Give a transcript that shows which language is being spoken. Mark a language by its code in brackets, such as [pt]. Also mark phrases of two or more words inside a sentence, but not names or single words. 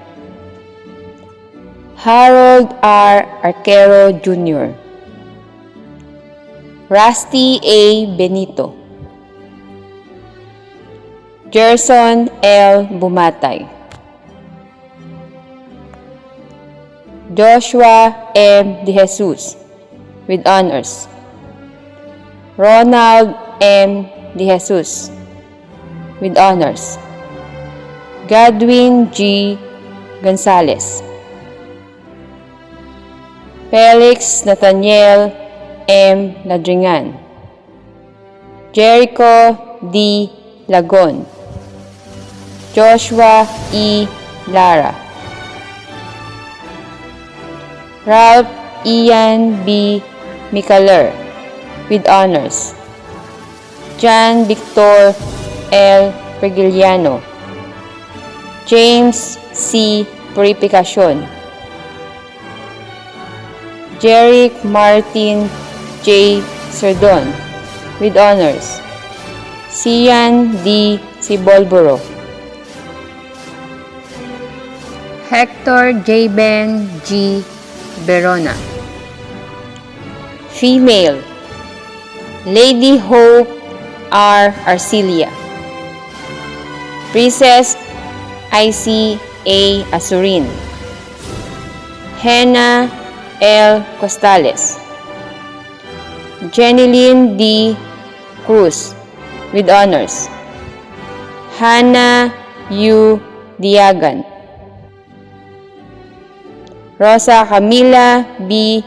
[en] Harold R. Arquero Jr. Rusty A. Benito. Gerson L. Bumatay. Joshua M. De Jesus with honors. Ronald M. De Jesus with honors. Godwin G. Gonzalez. Felix Nathaniel M. Ladringan. Jericho D. Lagon. Joshua E. Lara. Ralph Ian B. Mikaler with honors. John Victor L. Pergiliano. James C. Purificacion. Jeric Martin J. Serdon with honors. Sian D. Sibolboro. Hector J. Ben G. Verona. Female. Lady Hope R. Arcilia. Princess I.C. A. Azurin. Hannah L. Costales. Jeneline D. Cruz with honors. Hannah U. Diagan, Rosa Camila B.